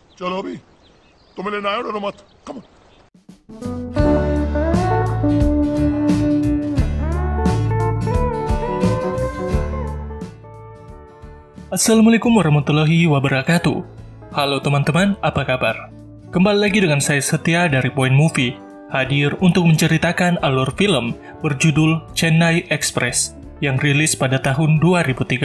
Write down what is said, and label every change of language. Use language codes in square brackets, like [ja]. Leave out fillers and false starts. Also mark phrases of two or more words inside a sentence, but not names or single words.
[hi] चलो अभी तुम्हें लेना है डरो मत कम [ar] السلام عليكم ورحمة الله وبركاته. [id] Halo teman-teman, apa kabar? Kembali lagi dengan saya Setia dari Point Movie, hadir untuk menceritakan alur film berjudul Chennai Express yang rilis pada tahun 2013.